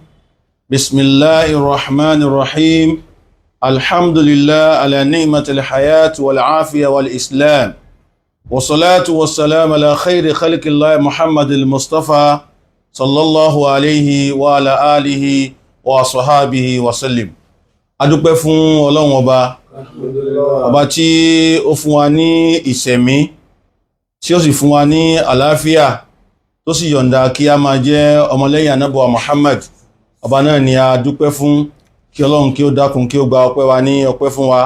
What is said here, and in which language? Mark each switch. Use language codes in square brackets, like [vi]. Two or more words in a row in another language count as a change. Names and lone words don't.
[ar] بسم الله الرحمن الرحيم. الحمد لله على نعمة الحياة والعافية والإسلام، والصلاة والسلام على خير خلق الله محمد المصطفى صلى الله عليه وعلى آله وصحابه وسلم. [yo] adúpẹ́ fún Ọlọ́run ọba tí ó fún wa ní ìṣẹ̀mí, tí ó sì fún wa ní àlàáfíà, tó sì yọ̀ǹda kí a máa jẹ́ ọmọlẹ́yìn ànábì Muhammad. Ọba náà ni a dúpẹ́ fún, kí Ọlọ́run kí ó dákun kí ó gba ọpẹ́ wa ní ọpẹ́ fún wa.